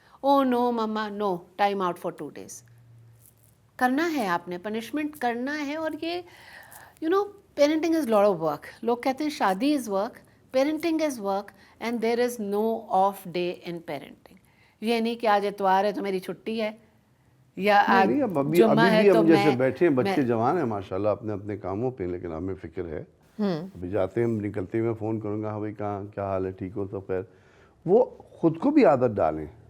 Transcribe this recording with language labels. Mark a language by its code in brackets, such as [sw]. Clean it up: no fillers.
[en] Oh no مما no, time out for 2 days. [ur] کرنا ہے آپ نے, پنشمنٹ کرنا ہے. [en] اور یہ parenting is lot of work. [ur] لوگ کہتے ہیں [en] شادی is work, parenting is work, and there is no off day in parenting. [ur] یہ نہیں کہ آج اتوار ہے تو میری چھٹی ہے, یا آج جمعہ ہے تو میں جیسے بیٹھے ہیں, بچے جوان ہیں ماشاءاللہ اپنے اپنے کاموں پہ, لیکن ہمیں فکر ہے. ابھی جاتے ہیں, نکلتے میں فون کروں گا, ہاں بھائی کہاں, کیا حال ہے, ٹھیک ہو؟ تو خیر وہ خود کو بھی عادت ڈالیں.